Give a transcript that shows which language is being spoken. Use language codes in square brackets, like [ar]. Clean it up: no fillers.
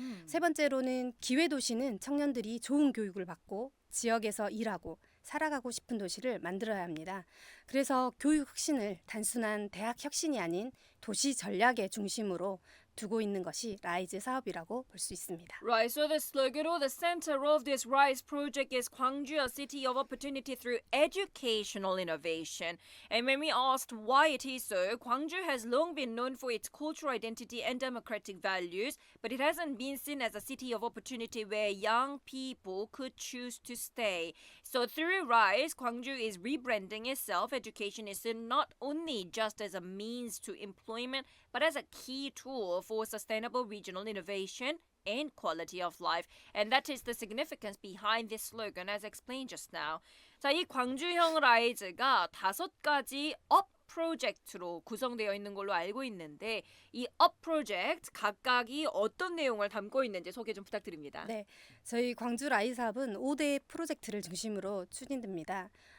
[ko] 세 번째로는 기회도시는 청년들이 좋은 교육을 받고 지역에서 일하고 살아가고 싶은 도시를 만들어야 합니다. 그래서 교육 혁신을 단순한 대학 혁신이 아닌 도시 전략의 중심으로 두고 있는 것이 라이즈 사업이라고 볼 수 있습니다. [en] Right, so the slogan or the center of this RISE project is Gwangju, a city of opportunity through educational innovation. And when we asked why it is so, Gwangju has long been known for its cultural identity and democratic values, but it hasn't been seen as a city of opportunity where young people could choose to stay. So through RISE, Gwangju is rebranding itself. Education is seen not only just as a means to employment, but as a key tool for sustainable regional innovation and quality of life. And that is the significance behind this slogan as explained just now. [ko] 자, 이 광주형 라이즈가 5가지 업 프로젝트로 구성되어 있는 걸로 알고 있는데 이 업 프로젝트 각각이 어떤 내용을 담고 있는지 소개 좀 부탁드립니다. 네, 저희 광주 라이즈 사업은 5대 프로젝트를 중심으로 추진됩니다.